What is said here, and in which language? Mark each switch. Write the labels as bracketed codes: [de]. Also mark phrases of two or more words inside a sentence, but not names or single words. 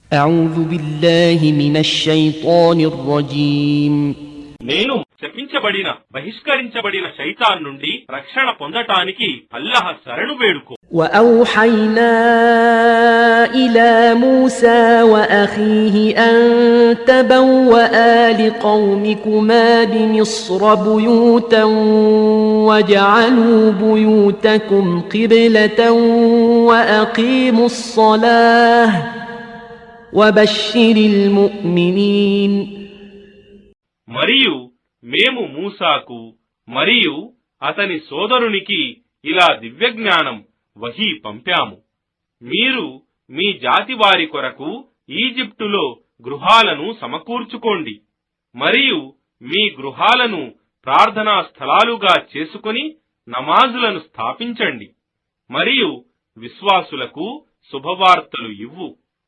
[ar] أعوذ بالله من الشيطان الرجيم [te] నేను శపించబడిన బహిష్కరించబడిన శైతాన్ నుండి రక్షణ పొందటానికి అల్లాహ్ శరణు వేడుకో. [ar] وأوحينا إلى موسى وأخيه أن تبوأ لقومكما بمصر بيوتا واجعلوا بيوتكم قبلة وأقيموا الصلاة وبشر المؤمنين. [te] మరియు మేము మూసాకు మరియు అతని సోదరునికి ఇలా దివ్యజ్ఞానం వహీ పంపాము. మీరు మీ జాతి వారి కొరకు ఈజిప్టులో గృహాలను సమకూర్చుకోండి మరియు మీ గృహాలను ప్రార్థనా స్థలాలుగా చేసుకుని నమాజులను స్థాపించండి మరియు విశ్వాసులకు శుభవార్తలు ఇవ్వు.